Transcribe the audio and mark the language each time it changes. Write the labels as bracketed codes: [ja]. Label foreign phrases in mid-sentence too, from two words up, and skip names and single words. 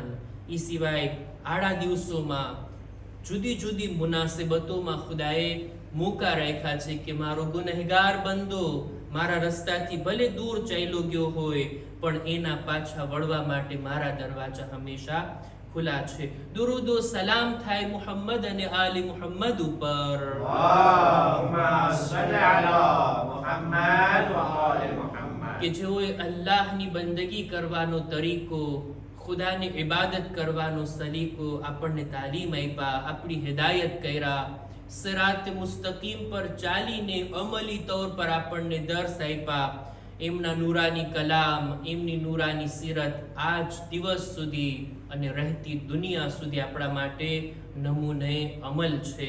[gu] એ સિવાય આડા દિવસોમાં જુદી જુદી મુનાસિબતોમાં ખુદાએ મોકા રાખ્યા છે કે મારો ગુનેહગાર બંદો મારા રસ્તાથી ભલે દૂર ચાલ્યો ગયો હોય પણ એના પાછા વળવા માટે મારા દરવાજા હંમેશા ખુલ્લા છે. દુરૂદ ઓ સલામ થાય મુહમ્મદ અને આલી મુહમ્મદ ઉપર. [ar] اللهم صل على محمد وآل محمد. [gu] કે જેઓએ અલ્લાહની બંદગી કરવાનો તરીકો, ખુદાની ઇબાદત કરવાનો સલીકો આપણને તાલીમ આપ્યા, આપણી હિદાયત કર્યા, [ar] صراط مستقيم [gu] પર ચાલીને અમલી તૌર પર આપણને દર્શ આપ્યા. એમના નૂરાની કલામ, એમની નૂરાની સીરત આજ દિવસ સુધી અને રહેતી દુનિયા સુધી આપણા માટે નમૂને અમલ છે.